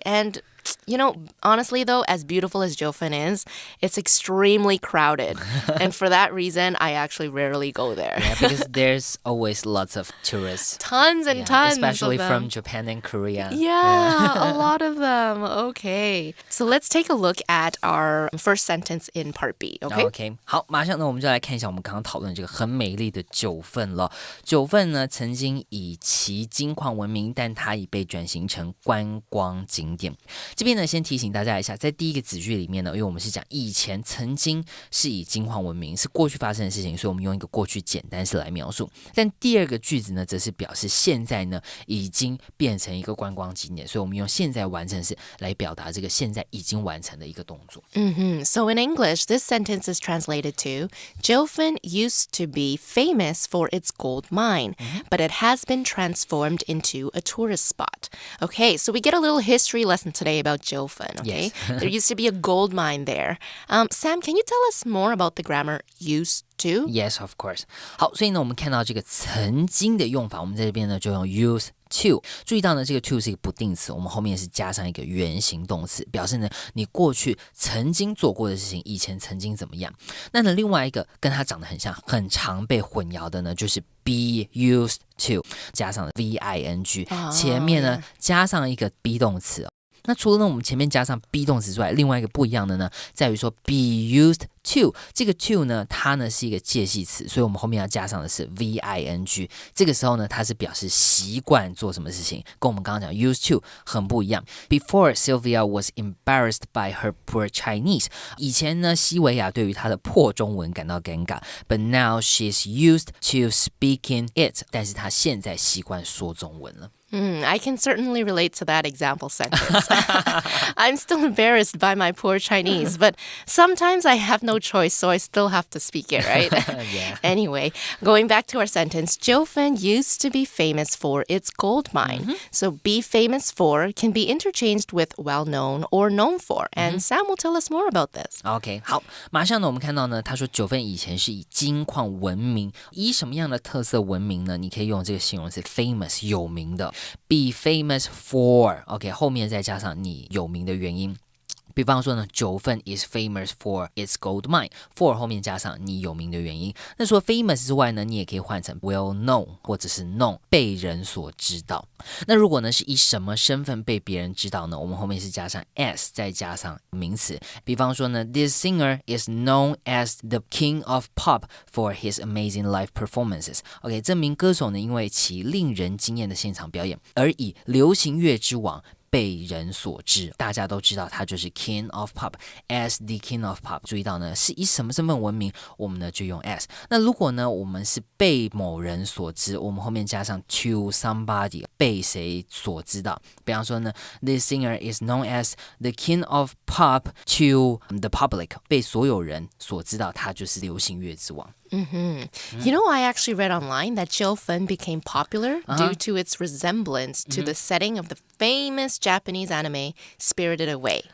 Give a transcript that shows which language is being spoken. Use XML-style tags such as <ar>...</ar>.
<en>And, you know, honestly, though, as beautiful as Jiufen is, it's extremely crowded. And for that reason, I actually rarely go there. Yeah, because there's always lots of tourists. Tons and tons especially of them. From Japan and Korea. Yeah, a lot of them. Okay. So let's take a look at our first sentence in part B, okay? Okay.</en> <zh>好，马上呢，我们就来看一下我们刚刚讨论这个很美丽的九份了。九份呢，曾经以其金矿闻名，但它已被转型成观光景点。这边呢，先提醒大家一下，在第一个子句里面呢，因为我们是讲以前曾经是以金矿闻名，是过去发生的事情，所以我们用一个过去简单式来描述。但第二个句子呢，则是表示现在呢已经变成一个观光景点，所以我们用现在完成式来表达这个现在已经完成的一个动作。</zh> <en>So in English, this sentence is translated to Jiufen used to be famous for its gold mine, but it has been transformed into a tourist spot. Okay, so we get a little history lesson today about Jiufen, okay? Yes. There used to be a gold mine there. Sam, can you tell us more about the grammar used to? Yes, of course.</en> <zh>好，所以呢，我们看到这个曾经的用法，我们在这边呢就用 used to。注意到呢，这个 to 是一个不定词，我们后面是加上一个原形动词，表示呢你过去曾经做过的事情，以前曾经怎么样。那呢，另外一个跟它长得很像，很常被混淆的呢，就是 be used to 加上了 VING，前面呢加上一个 be 动词。那除了呢我们前面加上 be 动词之外，另外一个不一样的呢，在于说 be used to 这个 to 呢，它呢是一个介系词，所以我们后面要加上的是 VING。这个时候呢，它是表示习惯做什么事情，跟我们刚刚讲 used to 很不一样。</zh> <en>Before Sylvia was embarrassed by her poor Chinese，</en> <zh>以前呢，西维亚对于她的破中文感到尴尬</zh> <en>，but now she's used to speaking it，</en> <zh>但是她现在习惯说中文了。</zh> <en>I can certainly relate to that example sentence. I'm still embarrassed by my poor Chinese, but sometimes I have no choice, so I still have to speak it, right? Anyway, going back to our sentence, Jiufen used to be famous for its gold mine. So be famous for can be interchanged with well-known or known for. And Sam will tell us more about this.</en> <zh>OK， 好，马上呢，我们看到呢，他说九份以前是以金矿闻名，以什么样的特色闻名呢？你可以用这个形容词 famous 有名的。 Be famous for OK 后面再加上你有名的原因，比方说呢，九份</zh> <en>is famous for its gold mine，</en> <zh>for 后面加上你有名的原因。那除了 famous 之外呢，你也可以换成 well known 或者是 known 被人所知道。那如果呢是以什么身份被别人知道呢？我们后面是加上 as 再加上名词。比方说呢 ，</zh> <en>This singer is known as the king of pop for his amazing live performances。</en> <zh>OK， 这名歌手呢，因为其令人惊艳的现场表演，而以流行乐之王被人所知，大家都知道他就是 King of Pop</zh> <en>as the King of Pop。</en> <zh>注意到呢，是以什么身份闻名，我们呢就用 as。那如果呢我们是被某人所知，我们后面加上 to somebody， 被谁所知道。比方说呢 ，</zh> <en>This singer is known as the King of Pop to the public，</en> <zh>被所有人所知道，他就是流行乐之王。</zh> <en>You know, I actually read online that Jill Finn became popular due to its resemblance to the setting of the famous Japanese anime Spirited Away.</en>